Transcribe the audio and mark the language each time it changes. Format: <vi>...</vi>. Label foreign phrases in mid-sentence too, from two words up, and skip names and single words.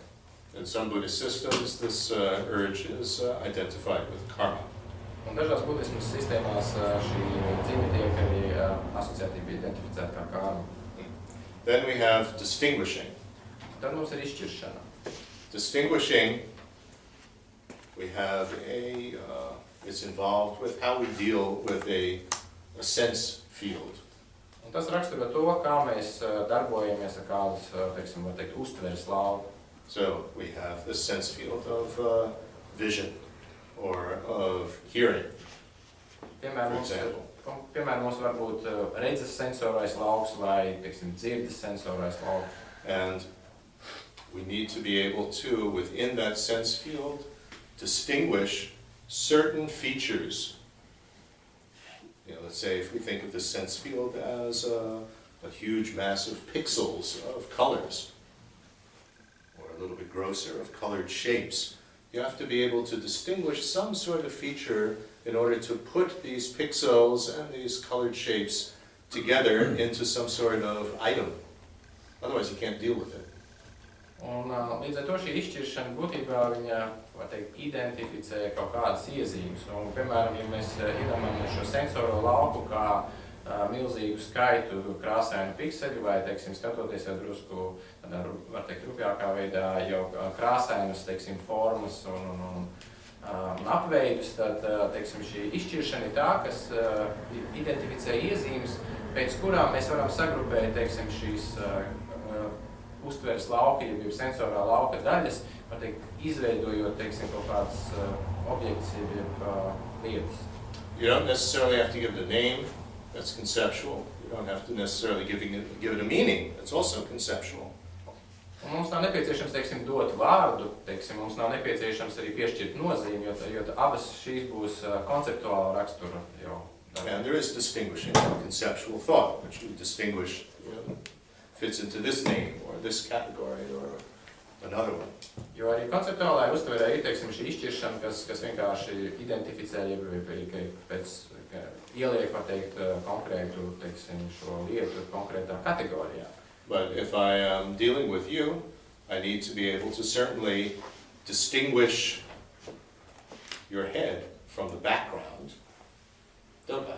<en>In some Buddhist systems, this urge is identified with karma.</en> <lv>Un dažās budismas sistēmās šī dziņa tiek arī asociētība identificēta kā karma.</lv> <en>Then we have distinguishing.</en> <lv>Tad mums ir izšķiršana.</lv> <en>Distinguishing, we have it's involved with how we deal with a sense field.</en> <lv>Un tas raksturo to, kā mēs darbojamies ar kādus, teiksim, var teikt, uztveres lauku.</lv> <en>So we have the sense field of vision or of hearing, for example.</en> <lv>Piemēram, mums var būt redzes sensorais lauks vai, teiksim, dzirdes sensorais lauks.</lv> <en>And we need to be able to, within that sense field, distinguish certain features. Let's say if we think of the sense field as a huge mass of pixels of colors, a little bit grosser, of colored shapes. You have to be able to distinguish some sort of feature in order to put these pixels and these colored shapes together into some sort of item. Otherwise you can't deal with it.</en> <lv>Un līdz ar to šī izšķiršana būtībā viņa, var teikt, identificē kaut kādas iezīmes. Un, piemēram, ja mēs iedomājamies šo sensoro lauku kā milzīgu skaitu krāsainu pikseļu vai, teiksim, skatoties jau drusku, tādā, var teikt, rupjākā veidā jau krāsainas, teiksim, formas un apveidus, tad, teiksim, šī izšķiršana ir tā, kas identificē iezīmes, pēc kurām mēs varam sagrupēt, teiksim, šīs uztveres lauka, jeb sensorā lauka daļas, var teikt, izveidojot, teiksim, kaut kāds objekts, jeb lietas.</lv> <en>You don't necessarily have to give it a name, that's conceptual. You don't have to necessarily give it a meaning, that's also conceptual.</en> <lv>Un mums nav nepieciešams, teiksim, dot vārdu, teiksim, mums nav nepieciešams arī piešķirt nozīmi, jo abas šīs būs konceptuāla rakstura jau.</lv> <en>And there is distinguishing conceptual thought, which you distinguish, fits into this name, or this category, or another one.</en> <lv>Jo arī konceptuālajā uztverē ir, teiksim, šī izšķiršana, kas vienkārši identificē, ieliek, var teikt, konkrētu, teiksim, šo lietu konkrētā kategorijā.</lv> <en>But if I am dealing with you, I need to be able to certainly distinguish your head from the background, don't I?</en>